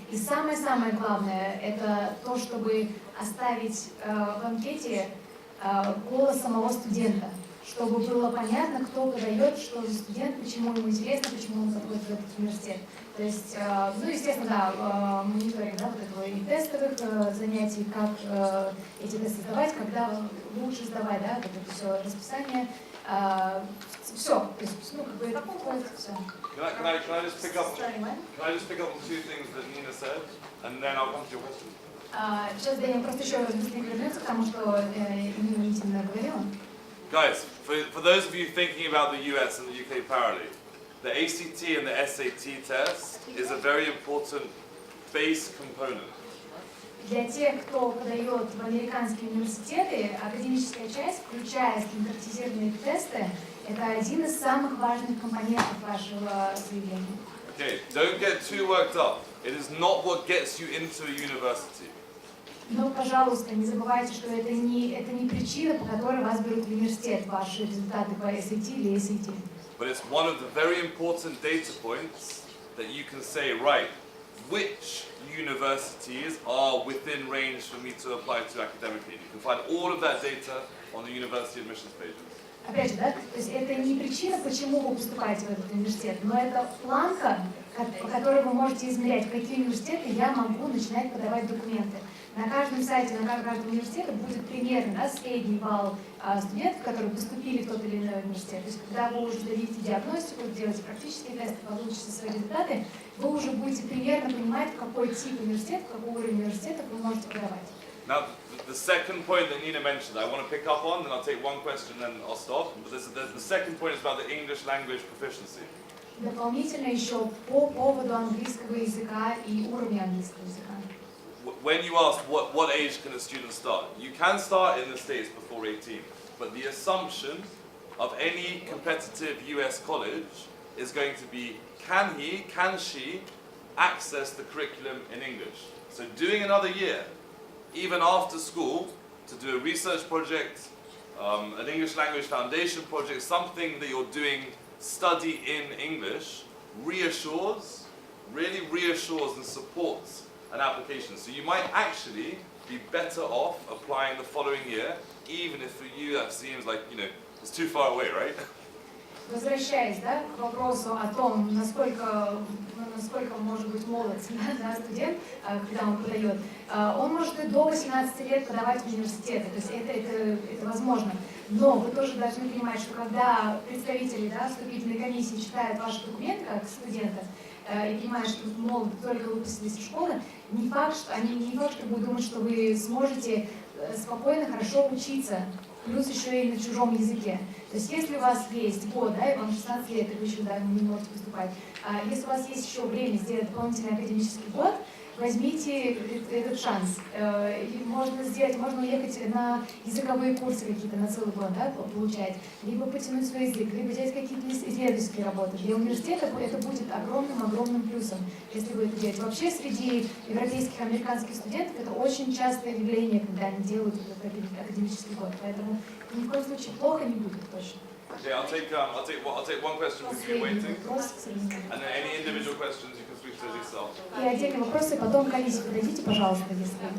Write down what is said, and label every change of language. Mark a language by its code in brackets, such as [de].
[ru] И самое-самое главное, это то, чтобы оставить в анкете голос самого студента, чтобы было понятно, кто подает, что за студент, почему ему интересно, почему он подходит в этот университет. То есть, ну, естественно, да, мониторинг, да, вот этого и тестовых занятий, как эти тесты сдавать, когда лучше сдавать, да, вот это все расписание, все, то есть, ну, как бы это все. [en] Can I just pick up on two things that Nina said, and then I'll come to your question? [ru] Сейчас Дэниел просто еще раз быстренько вернется к тому, что Нина Витина говорила. [en] Guys, for those of you thinking about the US and the UK parallel, the ACT and the SAT test is a very important base component. [ru] Для тех, кто подает в американские университеты, академическая часть, включая стандартизированные тесты, это один из самых важных компонентов вашего заявления. [en] Okay, don't get too worked up. It is not what gets you into a university. [ru] Но, пожалуйста, не забывайте, что это не причина, по которой вас берут в университет, ваши результаты по SAT или SAT. [en] But it's one of the very important data points that you can say, right, which universities are within range for me to apply to academically. You can find all of that data on the university admissions pages. [ru] Опять же, да, то есть это не причина, почему вы поступаете в этот университет, но это планка, по которой вы можете измерять, в какие университеты я могу начинать подавать документы. На каждом сайте, на каждом университете будет примерно, да, средний балл студентов, которые поступили в тот или иной университет. То есть когда вы уже дадите диагностику, делаете практические тесты, получите свои результаты, вы уже будете примерно понимать, в какой тип университета, в какой уровень университета вы можете подавать. [en] Now, the second point that Nina mentioned, I want to pick up on, and I'll take one question, then I'll stop. But the second point is about the English language proficiency. [ru] Дополнительно еще по поводу английского языка и уровня английского языка. [en] When you ask what age can a student start, you can start in the States before 18, but the assumption of any competitive US college is going to be, can he, can she access the curriculum in English? So doing another year, even after school, to do a research project, an English language foundation project, something that you're doing, study in English, really reassures and supports an application. So you might actually be better off applying the following year, even if for you that seems like, you know, it's too far away, right? [ru] Возвращаясь, да, к вопросу о том, насколько может быть молод, да, студент, когда он подает, он может и до 18 лет подавать в университеты, то есть это возможно. Но вы тоже должны понимать, что когда представители, да, вступительной комиссии читают ваши документы как студента, и понимают, что молод только выпустились из школы, не факт, что будут думать, что вы сможете спокойно, хорошо учиться, плюс еще и на чужом языке. То есть если у вас есть год, да, и вам 16 лет, и вы еще да, не можете поступать, если у вас есть еще время сделать дополнительный академический год, возьмите этот шанс. Можно уехать на языковые курсы какие-то на целый год, да, получать, либо потянуть свой язык, либо делать какие-то исследовательские работы. Для университета это будет огромным плюсом, если вы это делаете. Вообще среди европейских и американских студентов это очень частое явление, когда они делают этот академический год. Поэтому ни в коем случае плохо не будет точно. [en] Okay, I'll take one question with you waiting, and then any individual questions you can switch to yourself. [ru] И отдельные вопросы, потом комиссии подойдите, пожалуйста, если...